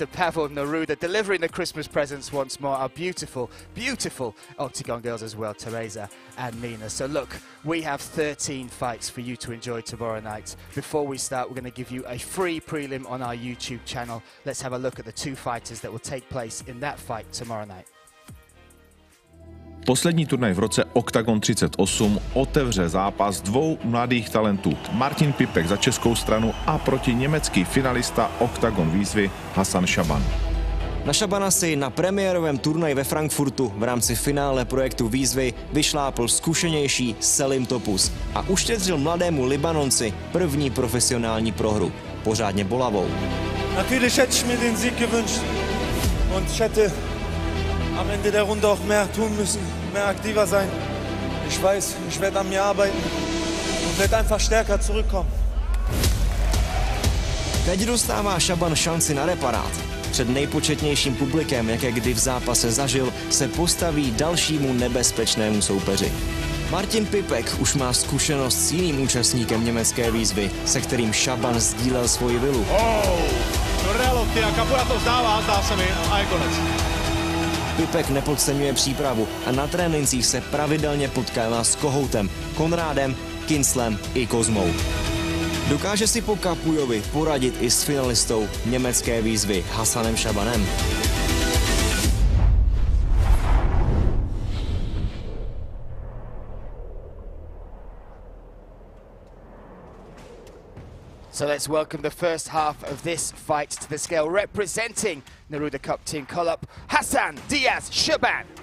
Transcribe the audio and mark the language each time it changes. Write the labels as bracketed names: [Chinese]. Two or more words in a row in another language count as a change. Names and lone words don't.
[English] Pavel Neruda, delivering the Christmas presents once more. Our beautiful, beautiful Octagon girls as well, Teresa and Nina. So look, we have 13 fights for you to enjoy tomorrow night. Before we start, we're going to give you a free prelim on our YouTube channel. Let's have a look at the two fighters that will take place in that fight tomorrow night. [Czech] Poslední turnaj v roce Oktagon 38 otevře zápas dvou mladých talentů. Martin Pipek za českou stranu a proti německý finalista Oktagon výzvy Hasan Šaban. Na Šabana si na premiérovém turnaji ve Frankfurtu v rámci finále projektu výzvy vyšlápl zkušenější Selim Topuz a uštědřil mladému Libanonci první profesionální prohru. Pořádně bolavou. [German] Natürlich hätte ich mir den Sieg gewünscht und ich hätte am Ende der Runde auch mehr tun müssen, mehr aktiver sein. Ich weiß, ich werde an mir arbeiten und werde einfach stärker zurückkommen. [Czech] Teď dostává Šaban šanci na reparát. Před nejpočetnějším publikem, jaké kdy v zápase zažil, se postaví dalšímu nebezpečnému soupeři. Martin Pipek už má zkušenost s jiným účastníkem německé výzvy, se kterým Šaban sdílel svoji vilu. A Kapura to zdá se mi, a je konec. Pipek nepodceňuje přípravu a na trénincích se pravidelně potkává s Kohoutem, Konrádem, Kinslem i Kozmou. Dokáže si po Kapujovi poradit i s finalistou německé výzvy Hasanem Šabanem. [English] So let's welcome the first half of this fight to the scale, representing Neruda Cup Team call-up, Hassan Diaz Shaban.